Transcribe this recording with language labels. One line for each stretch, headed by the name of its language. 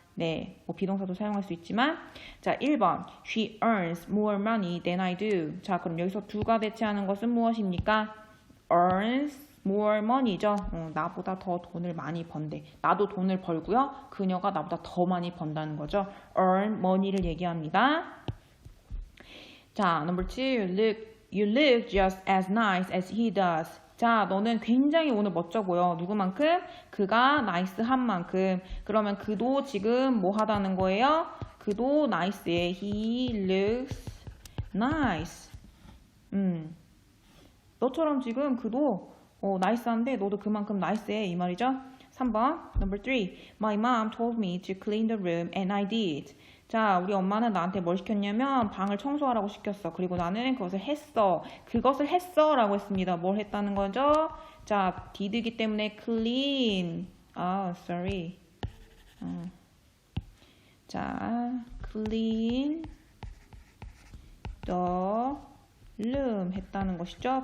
Korean: 네, 뭐 비동사도 사용할 수 있지만 자, 1번
English: She earns more money than I do.
Korean: 자, 그럼 여기서 do가 대체하는 것은 무엇입니까? earns more money죠. 나보다 더 돈을 많이 번대. 나도 돈을 벌고요. 그녀가 나보다 더 많이 번다는 거죠. earn money를 얘기합니다.
English: 자, number 2. You look just as nice as he does.
Korean: 자, 너는 굉장히 오늘 멋져 보여. 누구만큼? 그가 나이스한 만큼. 그러면 그도 지금 뭐 하다는 거예요? 그도 나이스해.
English: He looks nice.
Korean: 너처럼 지금 그도 나이스한데 너도 그만큼 나이스해 이 말이죠.
English: 3번. Number 3. My mom told me to clean the room and I did.
Korean: 자, 우리 엄마는 나한테 뭘 시켰냐면 방을 청소하라고 시켰어. 그리고 나는 그것을 했어. 그것을 했어 라고 했습니다. 뭘 했다는 거죠? 자, did이기 때문에 clean. sorry. 자, clean the room 했다는 것이죠.